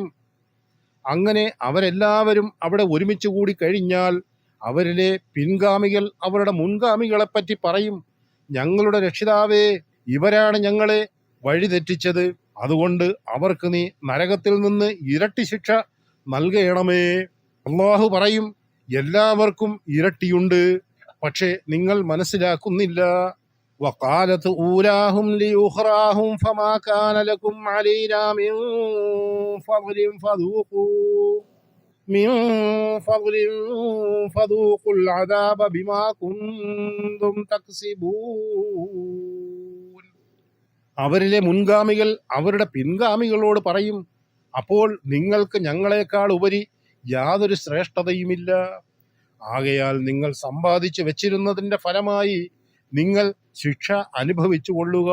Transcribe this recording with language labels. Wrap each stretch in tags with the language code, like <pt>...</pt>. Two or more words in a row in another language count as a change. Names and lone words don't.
<ml>അങ്ങനെ അവരെല്ലാവരും അവിടെ ഒരുമിച്ച് കൂടി കഴിഞ്ഞാൽ അവരിലെ പിൻഗാമികൾ അവരുടെ മുൻഗാമികളെപ്പറ്റി പറയും, ഞങ്ങളുടെ രക്ഷിതാവേ, ഇവരാണ് ഞങ്ങളെ വഴിതെറ്റിച്ചത്. അതുകൊണ്ട് അവർക്ക് നീ നരകത്തിൽ നിന്ന് ഇരട്ടി ശിക്ഷ നൽകണമേ. അല്ലാഹു പറയും, എല്ലാവർക്കും ഇരട്ടിയുണ്ട്, പക്ഷെ നിങ്ങൾ മനസ്സിലാക്കുന്നില്ല.</ml> <ar>وقالت أولاهم لأخراهم فما كان لكم علينا من فضل فذوقوا العذاب بما كنتم تكسبون.</ar> <ml>അവരിലെ മുൻഗാമികൾ അവരുടെ പിൻഗാമികളോട് പറയും, അപ്പോൾ നിങ്ങൾക്ക് ഞങ്ങളെക്കാൾ ഉപരി യാതൊരു ശ്രേഷ്ഠതയുമില്ല. ആകയാൽ നിങ്ങൾ സമ്പാദിച്ചു വെച്ചിരുന്നതിൻ്റെ ഫലമായി നിങ്ങൾ ശിക്ഷ അനുഭവിച്ചു കൊള്ളുക.</ml>